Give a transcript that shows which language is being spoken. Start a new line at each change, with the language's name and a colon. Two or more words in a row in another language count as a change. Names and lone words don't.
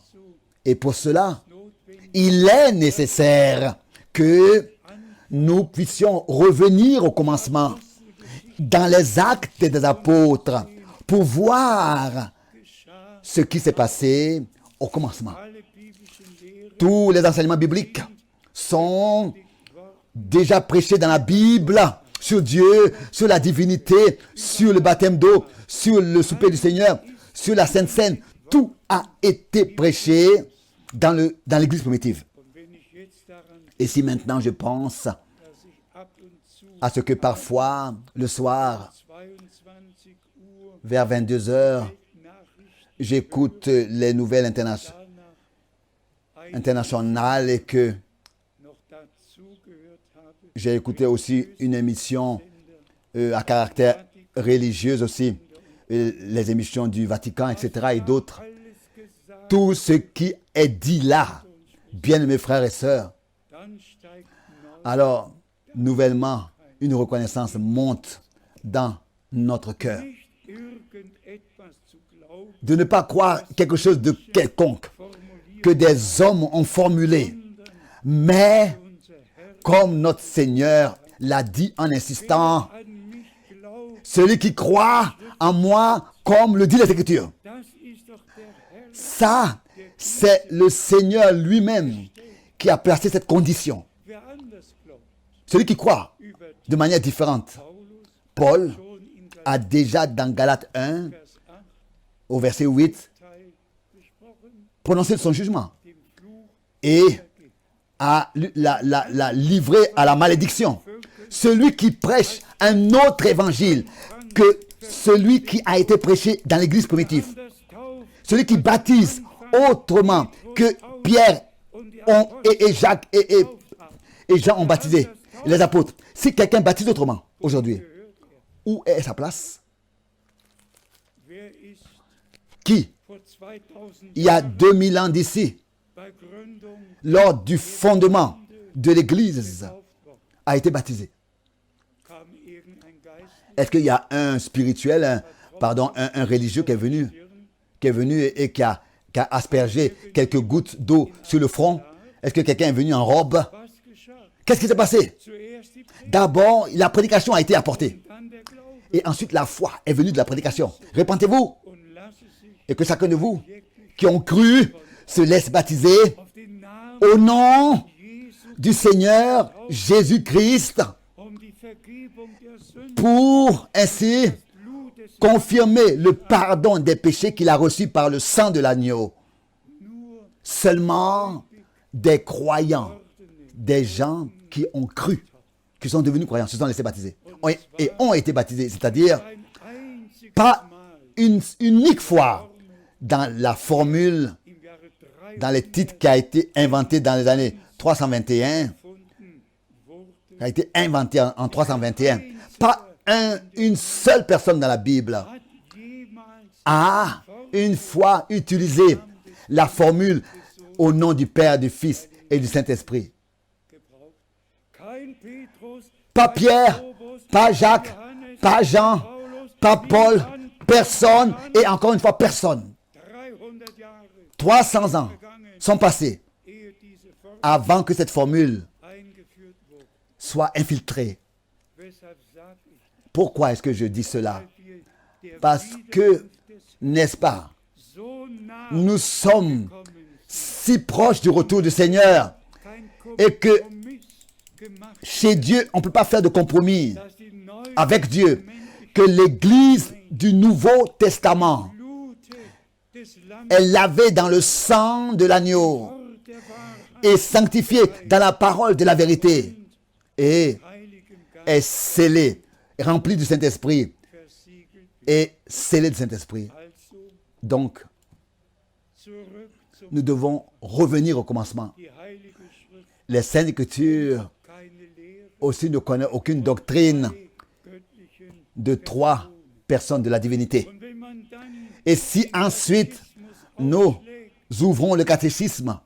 French: Et pour cela, il est nécessaire que nous puissions revenir au commencement dans les actes des apôtres pour voir ce qui s'est passé au commencement.
German: alle biblischen Lehren
French: Tous les enseignements bibliques sont déjà prêchés dans la Bible sur Dieu, sur la divinité, sur le baptême d'eau, sur le souper du Seigneur, sur la Sainte Seine. Tout a été prêché dans l'Église primitive.
German: und wenn ich jetzt daran
French: Et si maintenant je pense
German: dass ich ab und zu
French: à ce que parfois, le soir,
German: 22 Uhr
French: vers 22 heures,
German: Nachrichten
French: j'écoute les nouvelles
German: danach
French: internationales et que
German: noch dazu gehört habe,
French: j'ai écouté aussi une émission à caractère religieux aussi, les émissions du Vatican, etc. et d'autres.
German: alles gesagt,
French: Tout ce qui est dit là, bien-aimés frères et sœurs,
German: dann steigt neu
French: alors, nouvellement, une reconnaissance monte dans notre cœur.
German: nicht irgendetwas zu glauben,
French: De ne pas croire quelque chose de quelconque
German: formuliert,
French: que des hommes ont formulé, mais
German: unser Herr
French: comme notre Seigneur l'a dit en insistant,
German: an mich glaubt,
French: celui qui croit en moi, comme le dit l'Écriture.
German: das ist doch der Herr,
French: Ça, c'est le Seigneur lui-même qui a placé cette condition.
German: wer anders glaubt,
French: Celui qui croit
German: über
French: de manière différente.
German: Paulus
French: Paul
German: schon in
French: a déjà dans Galates 1,
German: Vers 8
French: au verset 8,
German: Teil gesprochen,
French: prononcé son jugement
German: dem Fluch
French: et a la livré à la malédiction. Celui qui prêche un autre évangile que celui qui a été prêché dans l'église primitive.
German: anders tauft
French: Celui qui baptise autrement que Pierre
German: und die
French: et Jacques et Jean ont baptisé, les apôtres. Si quelqu'un baptise autrement aujourd'hui, où est sa place?
German: wer ist
French: Qui,
German: vor 2000
French: il y a 2000 ans d'ici,
German: bei Gründung
French: lors du fondement de l'église,
German: getauft worden?
French: a été baptisé?
German: Kam irgendein Geist
French: Est-ce qu'il y a un spirituel, un religieux qui est venu et qui a aspergé quelques gouttes d'eau sur le front? Est-ce que quelqu'un est venu en robe?
German: was geschah?
French: Qu'est-ce qui s'est passé?
German: Zuerst die Predigt,
French: D'abord, la prédication a été apportée.
German: dann der Glaube.
French: Et ensuite, la foi est venue de la prédication. Répentez-vous
German: Und lasse sich
French: et que chacun de vous qui ont cru se laisse baptiser
German: auf den Namen
French: au nom
German: Jesu
French: du Seigneur Jésus-Christ
German: die Vergebung der Sünden,
French: pour ainsi
German: Blut des
French: confirmer le pardon des péchés qu'il a reçus par le sang de l'agneau.
German: nur
French: Seulement des croyants, des gens qui ont cru, qui sont devenus croyants, se sont laissés baptiser et ont été baptisés, c'est-à-dire
German: ein einziges
French: pas
German: Mal
French: une unique fois dans la formule,
German: im Jahre
French: dans les titres qui a été inventé dans les années 321,
German: 300 wurde
French: qui a été inventé en 321. Pas une seule personne dans la Bible
German: hat jemals
French: a une fois utilisé la formule au nom du Père, du Fils et du Saint-Esprit.
German: gebraucht. Kein Petrus,
French: Pas
German: kein
French: Pierre,
German: Jakobus,
French: pas Jacques,
German: Johannes,
French: pas Jean,
German: Paulus,
French: pas Paul,
German: niemand,
French: personne et encore une fois personne.
German: 300 Jahre
French: 300 ans sont passés
German: ehe diese Formel
French: avant que cette formule
German: eingeführt wurde.
French: soit infiltrée.
German: Weshalb sage ich,
French: Pourquoi est-ce que je dis cela?
German: weil wir der
French: Parce que,
German: Wiederkunft des
French: n'est-ce pas,
German: so nah
French: nous sommes
German: gekommen sind,
French: si proches du retour du Seigneur
German: kein
French: et que
German: Kompromiss gemacht,
French: chez Dieu, on ne peut pas faire de compromis
German: dass die neue
French: avec Dieu, que l'Église du Nouveau Testament
German: Blute des Lammes
French: est lavée dans le sang de l'agneau
German: der Wahrheit
French: et sanctifiée dans la parole de la vérité et
German: Heiligen Geist
French: est scellée, remplie du Saint-Esprit
German: versiegelt.
French: et scellée du Saint-Esprit.
German: Also
French: Donc,
German: zurück zum
French: nous devons revenir au commencement.
German: die Heilige Schrift,
French: Les Saintes Écritures
German: keine Lehre
French: aussi ne connaissent aucune doctrine
German: der göttlichen.
French: de trois personnes de la divinité.
German: Und wenn man dann
French: Et si ensuite nous ouvrons le catéchisme,